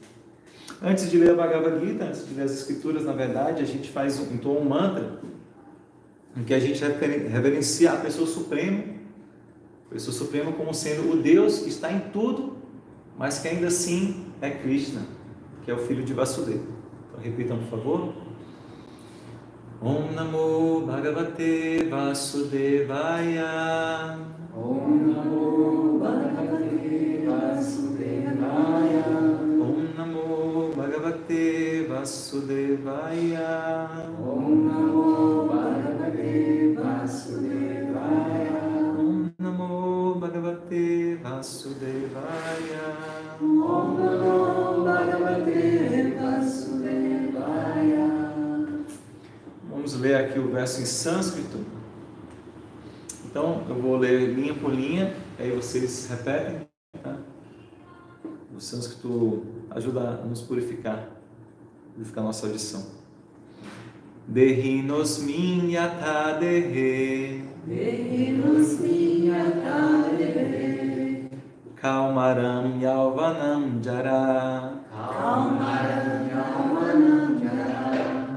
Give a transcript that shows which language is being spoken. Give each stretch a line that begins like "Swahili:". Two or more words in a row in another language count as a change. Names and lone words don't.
Portuguese: Antes de ler a Bhagavad Gita, antes de ler as escrituras, na verdade, a gente faz então um mantra em que a gente reverencia a pessoa suprema como sendo o Deus que está em tudo, mas que ainda assim é Krishna, que é o filho de Vasudeva. Então, repitam, por favor.
Sanskrit: Om Namo Bhagavate Vasudevaya. Om Namo Bhagavate Vasudevaya. Om Namo Bhagavate Vasudevaya. Om Namo Bhagavate Vasudevaya. Om Namo Bhagavate Vasudevaya. Om Namo Bhagavate Vasudevaya.
Portuguese: Vamos ler aqui o verso em sânscrito. Então, eu vou ler linha por linha, aí vocês repetem. Tá? O sânscrito ajuda a nos purificar a nossa audição.
Sanskrit: Dehinosmin yatha dehe. Dehinosmin yatha dehe. Kaumaram yauvanam jara. Kaumaram yauvanam jara.